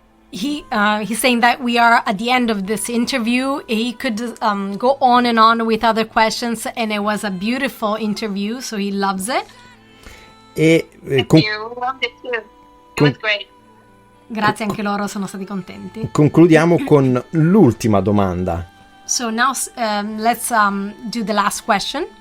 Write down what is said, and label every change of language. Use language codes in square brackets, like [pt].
[en] He's saying that we are at the end of this interview. He could go on and on with other questions, and it was a beautiful interview, so he loves it. Thank you. We loved it too. It was great. [it] Grazie, anche loro sono stati contenti. Concludiamo con l'ultima domanda. [en] So now let's do the last question.